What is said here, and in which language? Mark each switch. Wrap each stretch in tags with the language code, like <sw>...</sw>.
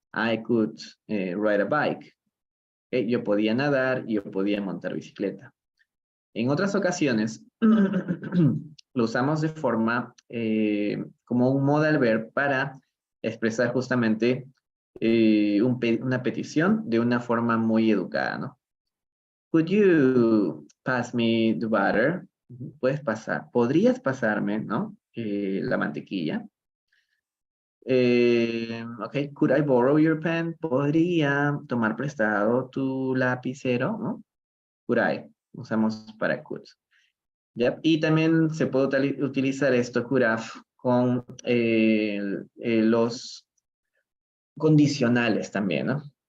<en>I could ride a bike.</en> <es>Yo podía nadar. Yo podía montar bicicleta. En otras ocasiones, lo usamos de forma como un modal verb para expresar justamente una petición de una forma muy educada, ¿no?</es> <en>Could you pass me the butter?</en> <es>Puedes pasar, podrías pasarme, ¿no? La mantequilla.</es> <en>Okay, could I borrow your pen?</en> <es>¿Podría tomar prestado tu lapicero? ¿No?</es> <en>Could I.</en> <es>Usamos para</es> <en>could. Yep.</en> <es>Y también se puede utilizar esto,</es> <en>could have,</en> <es>con los condicionales también, ¿no?</es>